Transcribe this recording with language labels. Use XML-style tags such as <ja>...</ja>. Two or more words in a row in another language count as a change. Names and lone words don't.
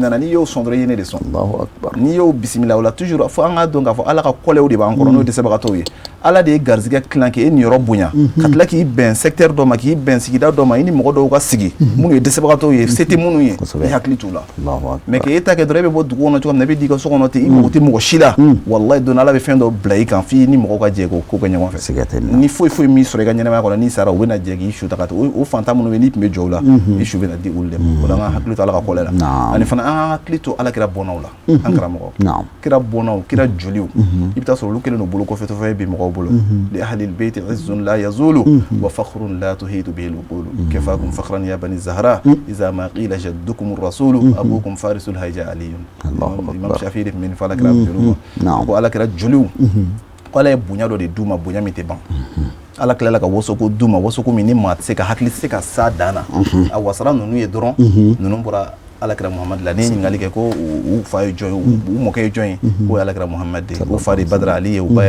<bm>nana n'i y'o sɔn dɔrɔn i ye ne de sɔn n'i y'o bisimila o la toujours fo an k'a dɔn k'a fɔ ala ka kɔlɛw de b'an kɔrɔ n'o dɛsɛbagatɔw ye ala de ye garizigɛ tilan k'e niyɔrɔ bonya ka tila k'i bɛn secteur dɔ ma k'i bɛn sigida dɔ ma i ni mɔgɔ dɔw ka sigi minnu ye dɛsɛbagatɔw ye se tɛ minnu ye i hakili t'u la mais k'e ta kɛ dɔrɔn e bɛ bɔ dugu kɔnɔ cogo min na i bɛ d'i ka so kɔnɔ ten i mago tɛ mɔgɔ si la walayi don ala bɛ fɛn dɔ bila i kan f'i ni mɔgɔw ka jɛ ko kɛ ɲɔgɔn fɛ ni foyi foyi min sɔrɔ i ka ka ɲɛnamaya kɔnɔ n'i sara u bɛna jɛ k'i su ta ka taa o fantan minnu bɛ n'i tun bɛ jɔ u la i su bɛna di olu de ma o la an ka hakili to Ala ka kɔlɛ la ani fana an ka hakili to Ala kira bɔnnaw la an karamɔgɔ kira bɔnnaw kira joliw i bɛ taa sɔrɔ olu kelen don bolo kɔfɛtɔfɛn bi mɔgɔw bolo</bm> <ar>لأهل البيت عز لا يزول وفخر لا تحيط به العقول كفاكم فخرا يا بني الزهراء إذا ما قيل جدكم الرسول أبوكم فارس الهيجاء علي</ar> <bm>imam Shafi'i de min fala kira joliw ko Ala kira joliw Ala ye bonya dɔ de d'u ma bonya min tɛ ban Ala tilala ka wasoko d'u ma wasoko min ni maa tɛ se ka hakili se ka sa dan na a wasara ninnu ye dɔrɔn ninnu bɔra Alakira Muhammad la ni ɲininkali kɛ ko u fa ye jɔn ye u mɔkɛ ye jɔn ye ko ye Alakira Muhammad de u fa de Badara Ali ye u ba ye</bm>